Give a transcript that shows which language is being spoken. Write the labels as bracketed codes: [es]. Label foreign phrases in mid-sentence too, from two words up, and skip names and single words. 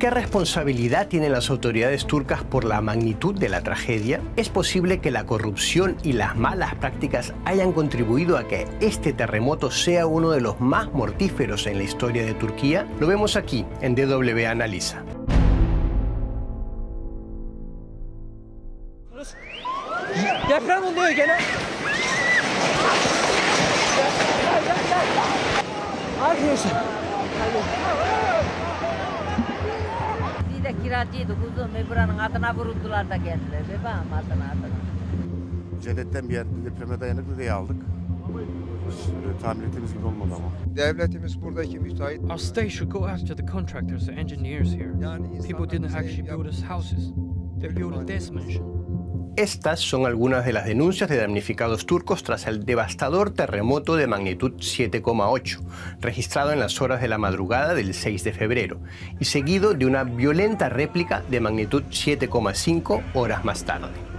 [es] ¿Qué responsabilidad tienen las autoridades turcas por la magnitud de la tragedia? ¿Es posible que la corrupción y las malas prácticas hayan contribuido a que este terremoto sea uno de los más mortíferos en la historia de Turquía? Lo vemos aquí en DW Analiza. [tr] Deprem oluyor gene. Arkadaşlar. Biz de kiracıydık uzun ve buranın adına vuruldular da geldiler. Bebeğim adına. Cedetten bir yer depreme dayanıklı diye aldık. Tahmin ettiğimiz gibi olmadı ama. Devletimiz buradaki müteahhit. [en] Our state should go after the contractors and engineers here. People didn't actually build us houses. They built a death mansion. [es] Estas son algunas de las denuncias de damnificados turcos tras el devastador terremoto de magnitud 7,8, registrado en las horas de la madrugada del 6 de febrero, y seguido de una violenta réplica de magnitud 7,5 horas más tarde.